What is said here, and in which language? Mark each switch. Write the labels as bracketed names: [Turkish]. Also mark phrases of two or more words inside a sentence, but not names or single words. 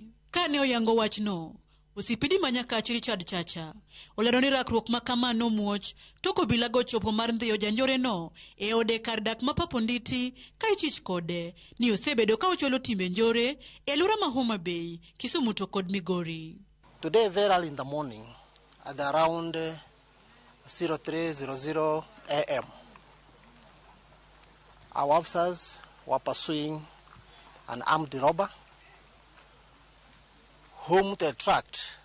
[Luo (Kenya and Tanzania)] Kane oyango wachno, Osipidi ma Nyakach Richard Chacha olero ni rakruok ma kama nomuoch tok obila go chopo mar ndhiyo janjore no e ode kar dak ma Papo Nditi ka ichich kode ni osebedo ka ocholo timbe njore e alwora ma Homa Bay, Kisumu to kod Migori. [English] Today very early in the morning at around 03:00 a.m. our officers were pursuing an armed robber whom they tracked.